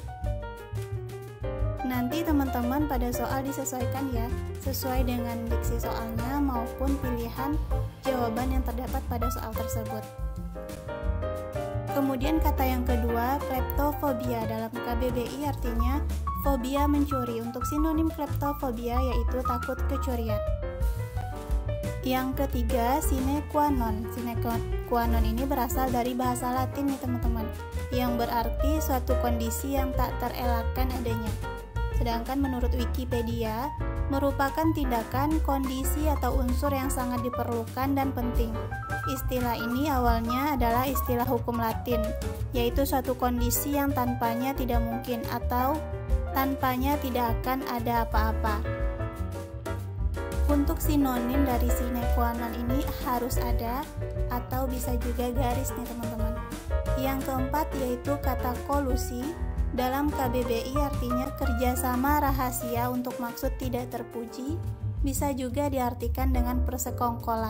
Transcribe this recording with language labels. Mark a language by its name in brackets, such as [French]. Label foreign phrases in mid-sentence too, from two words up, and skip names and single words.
[Indonesian] Nanti teman-teman pada soal disesuaikan ya, sesuai dengan diksi soalnya maupun pilihan jawaban yang terdapat pada soal tersebut. Kemudian kata yang kedua, kleptofobia. Dalam KBBI artinya fobia mencuri. Untuk sinonim kleptofobia yaitu takut kecurian. Yang ketiga, [Latin] sine qua non. Sine qua non [Indonesian] ini berasal dari bahasa Latin nih teman-teman, yang berarti suatu kondisi yang tak terelakkan adanya. Sedangkan menurut Wikipedia, merupakan tindakan, kondisi, atau unsur yang sangat diperlukan dan penting. Istilah ini awalnya adalah istilah hukum Latin, yaitu suatu kondisi yang tanpanya tidak mungkin atau tanpanya tidak akan ada apa-apa. Untuk sinonim dari [Latin] sine qua non [Indonesian] ini harus ada atau bisa juga garis nih teman-teman. Yang keempat yaitu kata kolusi. Dalam KBBI artinya kerjasama rahasia untuk maksud tidak terpuji, bisa juga diartikan dengan persekongkolan.